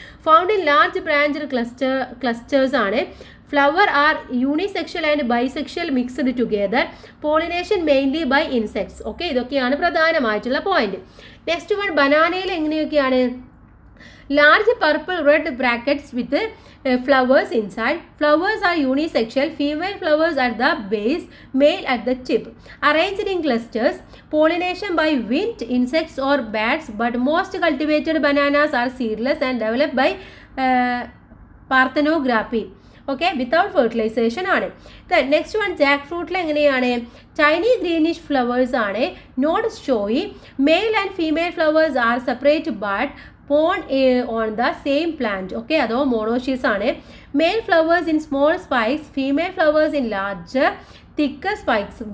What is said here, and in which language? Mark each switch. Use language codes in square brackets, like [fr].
[en] Found in large branch clusters ആണ്. Flower are unisexual and bisexual mixed together. Pollination mainly by insects. Okay, [ml] ഇതൊക്കെയാണ് പ്രധാനമായിട്ടുള്ള point. [en] next one, [ml] ബനാനയിൽ എങ്ങനെയൊക്കെയാണ്, [en] Large purple red brackets with flowers inside. Flowers are unisexual. Female flowers at the base, male at the tip. Arranged in clusters. Pollination by wind, insects or bats. But most cultivated bananas are seedless and developed by parthenography. Okay, without fertilization ആണ്. Next one, [ml] Jack ഫ്രൂട്ടിൽ എങ്ങനെയാണ്, [en] Tiny greenish flowers ആണ്. Not showy. Male and female flowers are separate but borne on the same plant. Okay, അതോ monoecious ആണ്. Male flowers in small spikes, female flowers in larger thicker spikes.